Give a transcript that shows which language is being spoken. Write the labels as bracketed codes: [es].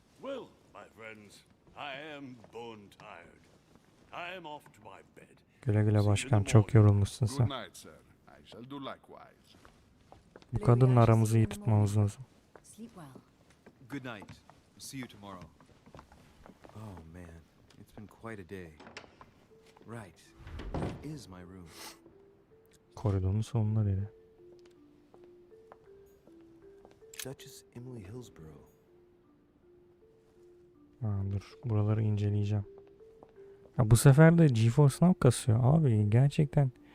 [en] Well, my friends, I am bone tired. I am off to my bed. [tr] Güle güle başkan, çok yorulmuşsun [en] Good [tr] sen. [en] night, sir. I shall do likewise. [tr] Bu kadınla aramızı iyi tutmamız lazım. [en] Sleep well. Good night. See you tomorrow. Oh man, it's been quite a day. Right. Where is my room? [tr] Koridorun sonunda dedi. [en] Duchess Emily Hillsborough. [tr] Ha, dur buraları inceleyeceğim. Ya bu sefer de GeForce Now kasıyor abi gerçekten.